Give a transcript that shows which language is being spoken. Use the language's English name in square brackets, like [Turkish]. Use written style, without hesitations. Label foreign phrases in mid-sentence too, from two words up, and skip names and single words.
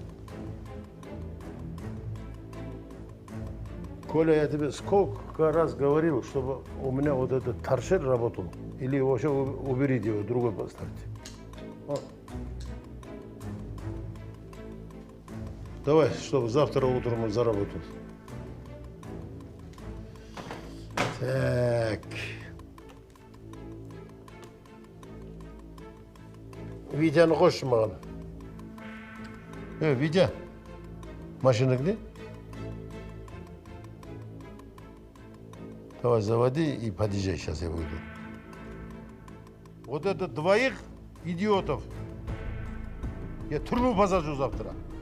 [Russian] Коля, я тебе сколько раз говорил, чтобы у меня вот этот торшер работал. Или вообще уберите его, другой поставьте. Давай, чтобы завтра утром он заработал. Так. [Kazakh] Витяны қойшы маған. [Russian] Витя, машина где? Давай заводи и подъезжай, сейчас я выйду. Вот это двоих идиотов я тюрьму посажу завтра.